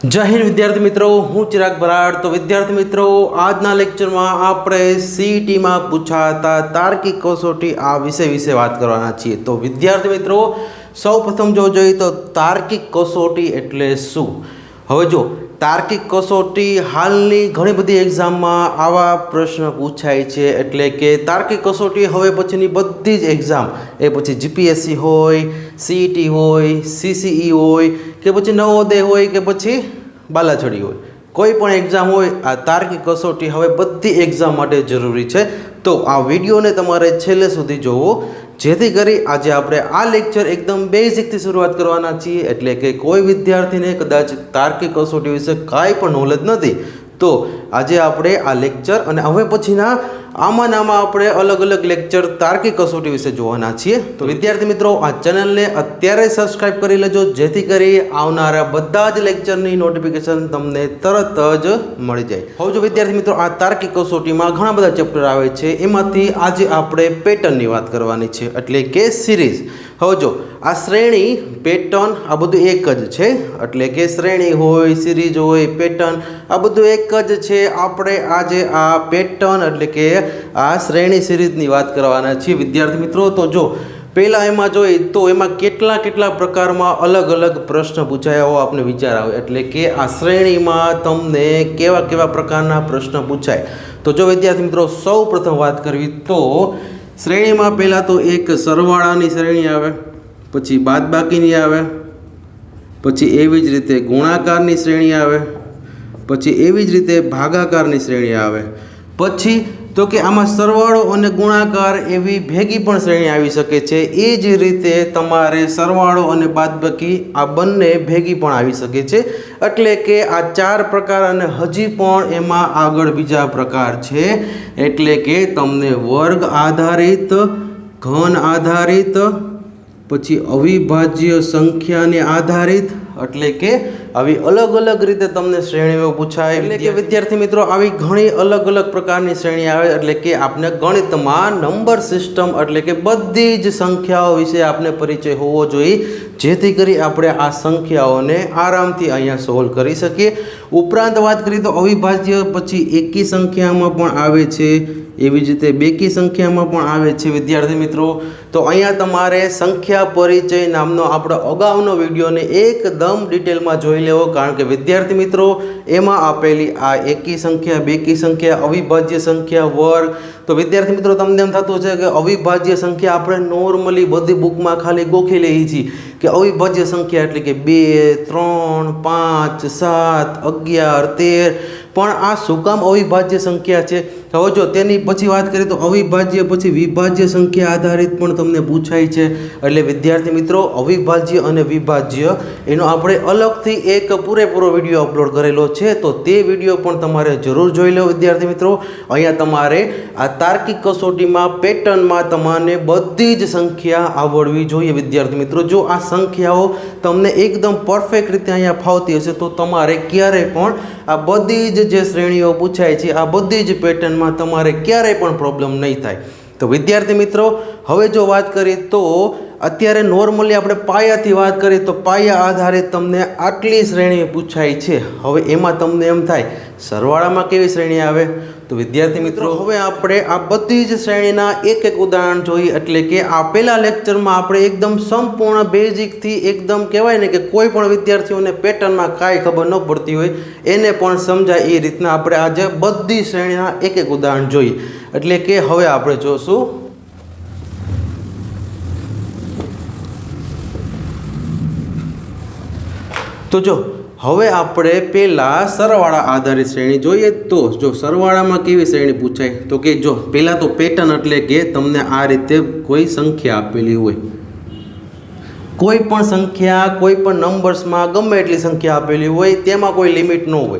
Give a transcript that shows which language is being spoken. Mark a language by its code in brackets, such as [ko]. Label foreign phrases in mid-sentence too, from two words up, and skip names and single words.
[gu] જય હિંદ વિદ્યાર્થી મિત્રો, હું ચિરાગ બરાડ. તો વિદ્યાર્થી મિત્રો, આજના લેક્ચર માં આપણે સીઈટી માં પૂછાતા તાર્કિક કસોટી આ વિષય વિશે વાત કરવાના છીએ। તો વિદ્યાર્થી મિત્રો, સૌ પ્રથમ જો જોઈએ તો તાર્કિક કસોટી એટલે શું। હવે જો તાર્કિક કસોટી હાલની ઘણી બધી એક્ઝામ માં આવા પ્રશ્ન પૂછાય છે, એટલે કે તાર્કિક કસોટી હવે પછીની બધી જ એક્ઝામ એ પછી જીપીએસસી હોય, સીઈટી હોય, સીસીઈ હોય કે પછી નવોદય હોય કે પછી બાલાછડી હોય, કોઈ પણ એક્ઝામ હોય આ તાર્કિક કસોટી હવે બધી એક્ઝામ માટે જરૂરી છે। તો આ વિડિયો ને તમારે છેલ્લે સુધી જોવો, જેથી કરી આજ આપણે આ લેક્ચર એકદમ બેસિક થી શરૂઆત કરવાના છીએ। એટલે કે કોઈ વિદ્યાર્થી ને કદાચ તાર્કિક કસોટી વિશે કાંઈ પણ નૉલેજ નથી, તો આજ આપણે આ લેક્ચર અને હવે પછીના આમાં આપણે અલગ અલગ લેક્ચર તાર્કિક કસોટી વિશે જોવાના છીએ। તો વિદ્યાર્થી મિત્રો, આ ચેનલ ને અત્યારે સબ્સ્ક્રાઇબ કરી લેજો, જેથી કરી આવનારા બધા જ લેક્ચરની નોટિફિકેશન તમને તરત જ મળી જાય। હવે જો વિદ્યાર્થી મિત્રો, આ તાર્કિક કસોટીમાં ઘણા બધા ચેપ્ટર આવે છે, એમાંથી આજ આપણે પેટર્નની વાત કરવાની છે, એટલે કે સીરીઝ। હવે જો આ શ્રેણી પેટર્ન આ બધું એક જ છે, એટલે કે શ્રેણી હોય, સીરીઝ હોય, પેટર્ન આ બધું એક જ છે। આપણે આજ આ પેટર્ન એટલે કે આ શ્રેણી સીરીઝની વાત કરવાના છીએ વિદ્યાર્થી મિત્રો। તો જો પહેલા એમાં જોઈએ તો એમાં કેટલા કેટલા પ્રકારમાં અલગ અલગ પ્રશ્ન પૂછાયા હો આપને વિચાર આવે, એટલે કે આ શ્રેણીમાં તમને કેવા કેવા પ્રકારના પ્રશ્ન પૂછાય। તો જો વિદ્યાર્થી મિત્રો, સૌ પ્રથમ વાત કરવી તો શ્રેણીમાં પહેલા તો એક સરવાળાની શ્રેણી આવે, પછી બાદબાકીની આવે, પછી એવી જ રીતે ગુણાકારની શ્રેણી આવે, पछी बादबाकीनी आवे, पछी एवी ज रीते गुणाकारनी श्रेणी आवे, પછી એવી જ રીતે ભાગાકારની શ્રેણી આવે। પછી તો કે આમાં સરવાળો અને ગુણાકાર એવી ભેગી પણ શ્રેણી આવી શકે છે। એ જ રીતે તમારે સરવાળો અને બાદબાકી આ બંને ભેગી પણ આવી શકે છે। એટલે કે આ ચાર પ્રકાર અને હજી પણ એમાં આગળ બીજા પ્રકાર છે, એટલે કે તમને વર્ગ આધારિત, ઘન આધારિત, પછી અવિભાજ્ય સંખ્યાને આધારિત, એટલે કે આવી અલગ અલગ રીતે તમને શ્રેણીઓ પૂછાય। એટલે કે વિદ્યાર્થી મિત્રો, આવી ઘણી અલગ અલગ પ્રકારની શ્રેણી આવે, એટલે કે આપને ગણિતમાં [en] number system [gu] એટલે કે બધી જ સંખ્યાઓ વિશે આપને પરિચય હોવો જોઈએ, જેથી કરી આપણે આ સંખ્યાઓને આરામથી અહીંયા સોલ્વ કરી શકીએ। ઉપરાંત વાત કરીએ તો અવિભાજ્ય પછી એકી સંખ્યામાં પણ આવે છે, એવી જ રીતે બેકી સંખ્યામાં પણ આવે છે વિદ્યાર્થી મિત્રો। તો અહીંયા તમારે સંખ્યા પરિચય નામનો આપણો અગાઉનો વિડિયોને એકદમ ડિટેલમાં જોઈ લેવો, કારણ કે વિદ્યાર્થી મિત્રો એમાં આપેલી આ એકી સંખ્યા, બેકી સંખ્યા, અવિભાજ્ય સંખ્યા, વર્ગ। તો વિદ્યાર્થી મિત્રો, તમને એમ થતું હશે કે અવિભાજ્ય સંખ્યા આપણે નૉર્મલી બધી બુકમાં ખાલી ગોખી લઈએ છીએ કે અવિભાજ્ય સંખ્યા એટલે કે 2, 3, 5, 7, 11, 13, પણ આ શું કામ અવિભાજ્ય સંખ્યા છે? હવે જો તેની પછી વાત કરીએ તો અવિભાજ્ય પછી વિભાજ્ય સંખ્યા આધારિત પણ તમને પૂછાય છે। એટલે વિદ્યાર્થી મિત્રો, અવિભાજ્ય અને વિભાજ્ય એનો આપણે અલગથી એક પૂરેપૂરો વિડિયો અપલોડ કરેલો છે, તો તે વિડિયો પણ તમારે જરૂર જોઈ લો વિદ્યાર્થી મિત્રો। અહીંયા તમારે આ તાર્કિક કસોટીમાં પેટર્નમાં તમને બધી જ સંખ્યા આવડવી જોઈએ વિદ્યાર્થી મિત્રો। જો આ સંખ્યાઓ તમને એકદમ પરફેક્ટ રીતે અહીંયા ફાવતી હશે તો તમારે ક્યારેય પણ આ બધી જ જે શ્રેણીઓ પૂછાય છે આ બધી જ પેટર્નમાં તમારે ક્યારેય પણ પ્રૉબ્લમ નહીં થાય। તો વિદ્યાર્થી મિત્રો, હવે જો વાત કરીએ તો અત્યારે નૉર્મલી આપણે પાયાથી વાત કરીએ તો પાયા આધારિત તમને આટલી શ્રેણી પૂછાય છે। હવે એમાં તમને એમ થાય સરવાળામાં કેવી શ્રેણી આવે? તો વિદ્યાર્થી મિત્રો, હવે આપણે આ બધી જ શ્રેણીના એક એક ઉદાહરણ જોઈએ। એટલે કે આ પહેલા લેક્ચરમાં આપણે એકદમ સંપૂર્ણ બેઝિક થી એકદમ કહેવાય ને કે કોઈ પણ વિદ્યાર્થીઓને પેટર્નમાં કાંઈ ખબર ન પડતી હોય એને પણ સમજાય એ રીતના આપણે આજ બધી શ્રેણીના એક એક ઉદાહરણ જોઈએ। એટલે કે હવે આપણે જોશું તો જો હવે આપણે પહેલા સરવાળા આધારિત શ્રેણી જોઈએ। તો જો સરવાળામાં કેવી શ્રેણી પૂછાય તો કે જો પહેલા તો પેટર્ન એટલે કે તમને આ રીતે કોઈ સંખ્યા આપેલી હોય, કોઈ પણ સંખ્યા કોઈ પણ નંબર્સમાં ગમે એટલી સંખ્યા આપેલી હોય, તેમાં કોઈ લિમિટ ન હોય।